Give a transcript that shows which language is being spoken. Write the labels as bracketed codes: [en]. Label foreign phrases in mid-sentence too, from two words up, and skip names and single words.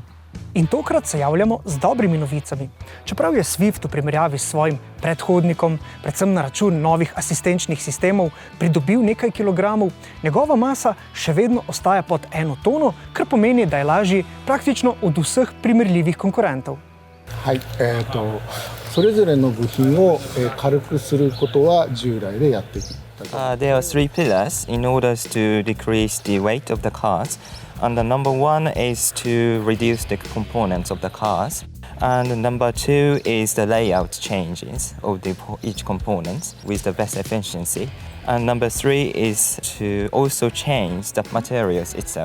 [sl] In tokrat se javljamo z dobrimi novicami. Čeprav je Swift v primerjavi s svojim predhodnikom, predvsem na račun novih asistenčnih sistemov, pridobil nekaj kilogramov, njegova masa še vedno ostaja pod 1 tono, kar pomeni, da je lažji praktično od vseh primerljivih konkurentov. [ja] はい、それぞれの部品を軽くすることは従来でやっていた。 [en] There are 3 pillars in order to decrease the weight of the cars. And the number 1 is to reduce the components of the cars. And number 2 is the layout changes of each component with the best efficiency. And number 3 is to also change the materials itself.